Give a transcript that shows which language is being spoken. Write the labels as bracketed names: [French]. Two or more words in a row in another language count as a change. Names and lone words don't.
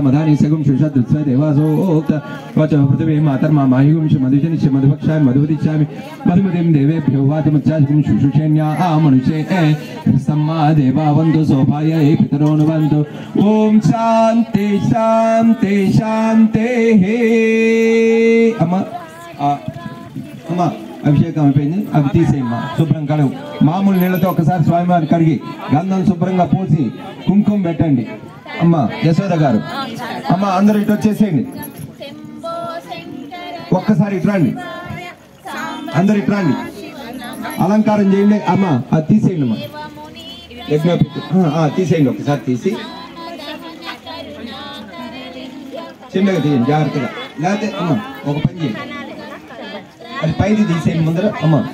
[Sanskrit] मदानि सगुं शुषद्रुत्स्व देवासोक्त वच पृथिवी मातर्मा मायुंश मधुजनिष्य मधुभक्षामि मधुवदिष्यामि मधुमतिं देवेभ्यो वाचमुच्चासुं शुशुषेण्या मनुष्ये सम्मा देवा वन्तु शोभायै पितरोऽनुवन्तु ओम शांति शांति शांतिः [Telugu] అమ్మ అమ్మ అభిషేకం అయిపోయింది అవి తీసేయమ్మా శుభ్రం కడుగు మామూలు నీళ్ళతో ఒకసారి స్వామివారి కడిగి గంధం శుభ్రంగా పూసి కుంకుమ పెట్టండి అమ్మ యశోద గారు అమ్మ అందరూ ఇటు వచ్చేసేయండి ఒక్కసారి ఇటు రండి అందరు ఇటు రండి అలంకారం చేయండి అమ్మ అది తీసేయండి అమ్మా తీసేయండి ఒకసారి తీసి చిన్నగా తీయండి జాగ్రత్తగా లేకపోతే అమ్మ ఒక పని చేయండి అది పైది తీసేయండి ముందర అమ్మ